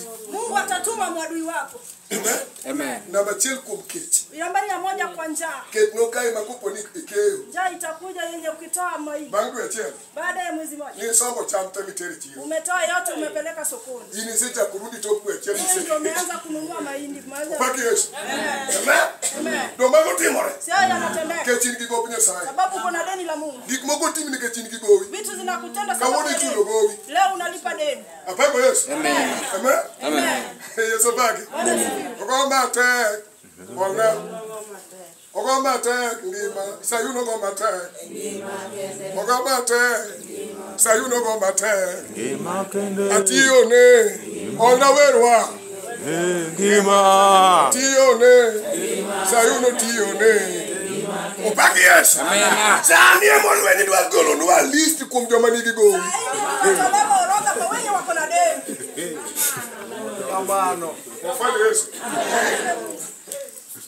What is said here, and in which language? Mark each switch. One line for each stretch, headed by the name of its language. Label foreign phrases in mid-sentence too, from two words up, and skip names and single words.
Swahili: Mungu atatuma mwadui wako. Amen. Amen.
Luo (Kenya and Tanzania): Namba achiel kuom kech.
Swahili: Nambari ya moja kwa njaa.
Luo (Kenya and Tanzania): Kech nokae ma kopo ni ikeyo.
Swahili: Njaa itakuja yenye ukitoa mahindi.
Luo (Kenya and Tanzania): Bang' dwe achiel.
Swahili: Baada ya mwezi mmoja.
Luo (Kenya and Tanzania): Ni sombo cham te miteri chiro.
Swahili: Umetoa yote umepeleka sokoni.
Luo (Kenya and Tanzania): In isechako rudi tok dwe achiel
Swahili: Wewe ndio umeanza kununua mahindi.
Luo (Kenya and Tanzania): Paki Yesu. Amen. Amen. Ndo mago timore.
Swahili: Sio yanatendeka.
Luo (Kenya and Tanzania): Kech in gi gop Nyasaye.
Swahili: Sababu kuna deni la Mungu.
Luo (Kenya and Tanzania): Gik moko tim nikech in gi gowi.
Swahili: Vitu zinakutenda
Luo (Kenya and Tanzania): Kawuono
Swahili: sababu ya
Luo (Kenya and Tanzania): ichulo
Swahili: deni.
Luo (Kenya and Tanzania): gowi.
Swahili: Leo unalipa deni.
Luo (Kenya and Tanzania): Apako Yesu. Amen. Amen. Amen. Yesu paki. Ogo matek. Ona. Ogo matek ngima. Sayun ogo matek. Ogo matek. Sayun ogo matek. Gima kende. Atiyo ne. Ona werwa. Gima. Tiyo ne. Sayun tiyo ne. Opaki Yesu. Amen. Sani emolweni dwa golo nwa list kuom joma nigi gowi.
Swahili: Unatolewa orodha kwa wenye wako na deni.
Luo (Kenya and Tanzania): Kamano. Ofanye Yesu.